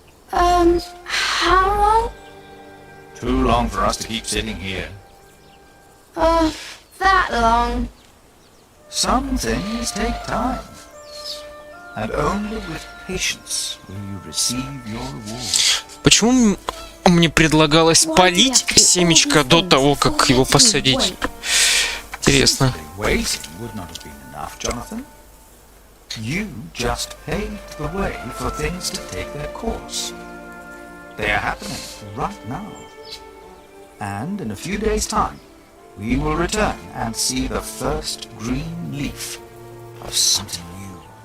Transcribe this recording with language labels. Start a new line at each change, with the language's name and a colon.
English: How long? Too long for us to keep sitting here. That long. Some things take time. And only with patience will you receive your reward.
Russian: Почему мне предлагалось полить семечко до того, как его посадить? Интересно.
English: Waiting would not have been enough, Jonathan. You just paved the way for things to take their course. They are happening right now. And in a few days' time, we will return and see the first green leaf of something new.